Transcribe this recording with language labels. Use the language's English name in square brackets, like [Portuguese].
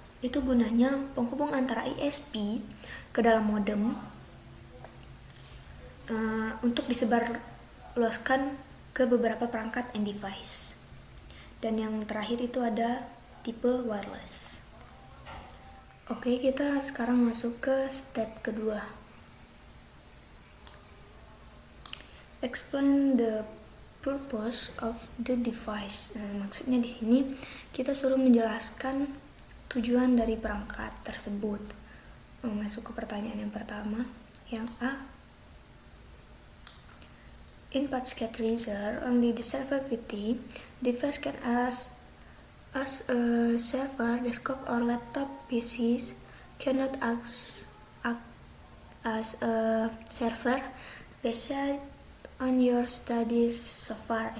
[Indonesian] Itu gunanya penghubung antara ISP ke dalam modem untuk disebarluaskan ke beberapa perangkat end device. Dan yang terakhir itu ada tipe wireless. Oke, kita sekarang masuk ke step kedua. [English] Explain the purpose of the device. [Indonesian] Maksudnya di sini kita suruh menjelaskan tujuan dari perangkat tersebut. Masuk ke pertanyaan yang pertama, yang A. [English] In packet tracer, only the server PT device can as a server, desktop or laptop PCs cannot act as a server based on your studies so far.